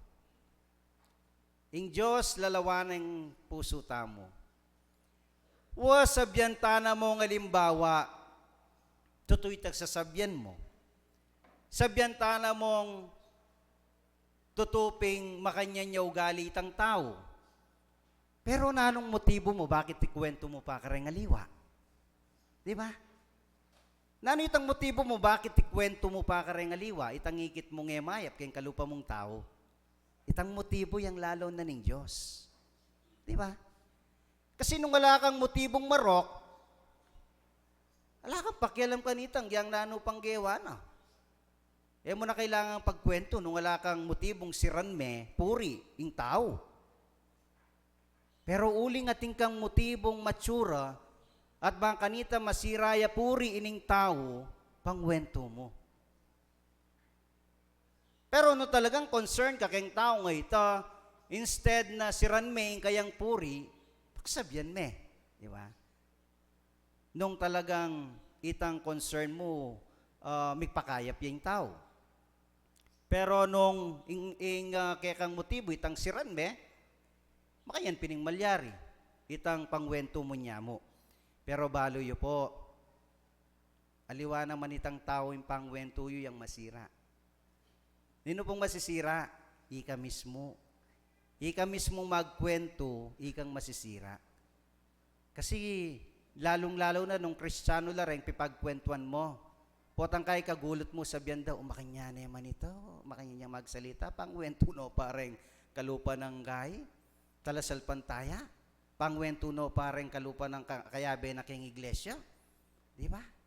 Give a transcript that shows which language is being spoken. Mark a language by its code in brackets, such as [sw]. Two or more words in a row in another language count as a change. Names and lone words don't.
[pam] Ing Diyos lalawanang puso tamo. Wa sabyan tana mo ng alimbawa, tutoy tagsasabyan mo. Sabyan tana mong tutuping makanyan niya ugali itang tao. Pero nanong motibo mo, bakit ikwento mo pa karengaliwa? [tl] Di ba? [pam] Nano itang motibo mo, bakit ikwento mo pa karengaliwa? Itang ikit mong emayap, kayong kalupa mong tao. Itang motibo yung lalo na ng Diyos. [tl] Di ba? [pam] Kasi nung wala kang motibong marok, wala kang pakialam kanitang, yang nano panggewa na. Mo na kailangan pagkwento nung wala kang motibong siranme, puri, ing tao. Pero uling ating kang motibong matsura at bang kanita masiraya puri ining tao, pangwento mo. Pero no talagang concern ka kayong tao nga ita, instead na siran me kayang puri, pagsabyan me. [tl] Di ba? [pam] Nung talagang itang concern mo, migpakayap yung tao. Pero nung kaya kang motibo, itang siran me, makayan pining malyari, itang pangwento mo niya mo. Pero balo yo po, aliwa naman itang tao yung pangwento yo yung masira. Nino pong masisira? Ika mismo. Ika mismo magkwento, ikang masisira. Kasi lalong-lalo na nung Kristiyano lareng pipagkwentuan mo, potang kay kagulot mo sabihan daw, makanya na yaman ito, makanya niya magsalita, pangwento no pareng kalupa ng gay. Talasal pantaya, pangwento no pareng kalupa ng kayabe na king iglesia. [tl] Di ba?